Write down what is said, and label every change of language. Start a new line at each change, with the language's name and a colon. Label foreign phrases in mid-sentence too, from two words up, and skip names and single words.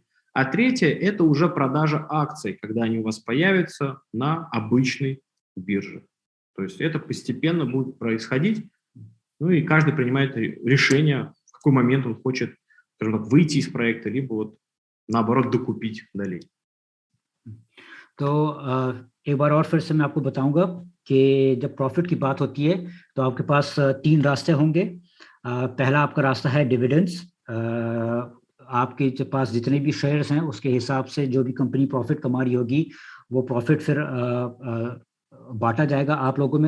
Russian: А третье – это уже продажа акций, когда они у вас появятся на обычной бирже. То есть это постепенно будет происходить, ну и каждый принимает решение, в какой момент он хочет, скажем так, выйти из проекта, либо вот наоборот докупить далее.
Hindi: तो एक बार और फिर से मैं आपको बताऊंगा कि जब प्रॉफिट की बात होती है तो आपके पास 3 रास्ते होंगे। पहला आपका रास्ता है डिविडेंड्स। आपके पास जितने भी शेयर्स हैं उसके हिसाब से जो भी
English: company profit
Hindi: कमा रही होगी वो प्रॉफिट फिर बांटा जाएगा आप लोगों में।